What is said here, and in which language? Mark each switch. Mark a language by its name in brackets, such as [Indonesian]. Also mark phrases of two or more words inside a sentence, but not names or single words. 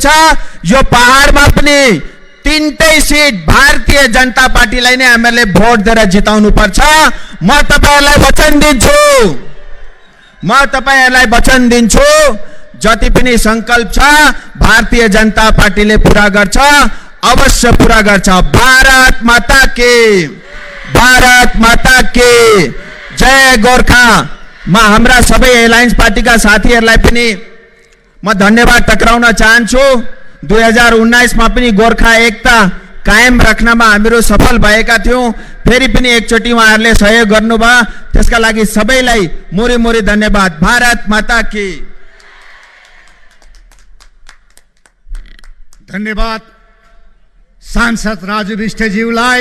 [Nepali] यो पहाडमा पनि 3टै सिट भारतीय जनता पार्टीलाई नै हामीले भोट दिएर जिताउनु पर्छ। म तपाईहरुलाई वचन दिन्छु, जति पनि संकल्प छ भारतीय जनता पार्टीले पूरा गर्छ, अवश्य पूरा गर्छ। [Hindi] भारत माता की जय गोर्खा। [Nepali] म हाम्रा सबै एलायन्स पार्टीका साथीहरुलाई पनि म धन्यवाद टक्राउन चाहन्छु। 2019 मा पनि गोर्खा एकता कायम राख्नमा हामीहरू सफल भएका थियौं। फेरि पनि एकचोटी उहाँहरूले सहयोग गर्नुभयो, त्यसका लागि सबैलाई मोरी धन्यवाद। [Hindi] भारत माता की। [Nepali] धन्यवाद सांसद राजु विष्टज्यूलाई।